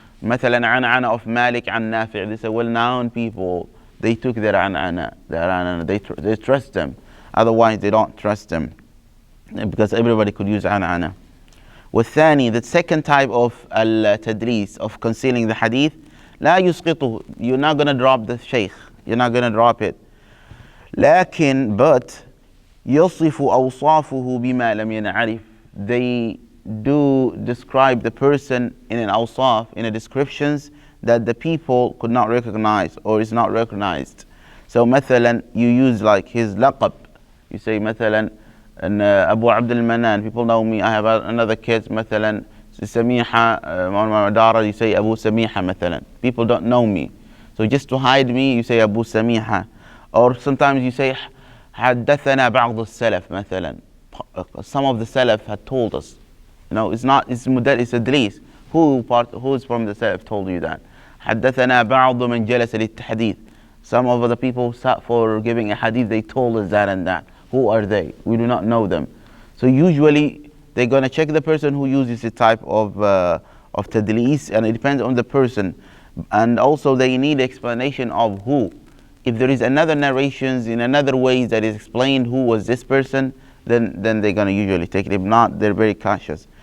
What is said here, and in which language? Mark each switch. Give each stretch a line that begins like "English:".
English: مثلا عن of Malik عن Nafi'. They say well-known people, they took their an'ana, they trust them. Otherwise they don't trust them, because everybody could use an'ana.
Arabic: والثاني,
English: the second type of al-tadlis, of concealing the hadith,
Arabic: لا يسقطه.
English: You're not going to drop the shaykh, you're not going to drop it.
Arabic: لكن
English: but
Arabic: يصف أوصافه بما لم ينعرف.
English: They do describe the person in an awsaf, in a descriptions that the people could not recognize or is not recognized. So مثلا you use like his laqab. You say مثلا Abu Abdul Manan, people know me. I have another kid مثلا Samiha Dara, you say Abu Samiha مثلا. People don't know me, so just to hide me you say Abu Samiha. Or sometimes you say
Arabic: حدثنا بعض السلف مثلا.
English: Some of the Salaf had told us. You know, it's tadlis. Who is from the Salaf told you that?
Arabic: حدثنا بعض من جلس للتحديث.
English: Some of the people sat for giving a hadith, they told us that and that. Who are they? We do not know them. So usually they're going to check the person who uses the type of tadlis, and it depends on the person. And also they need explanation of who. If there is another narrations in another ways that is explained who was this person, then they're going to usually take it. If not, they're very cautious.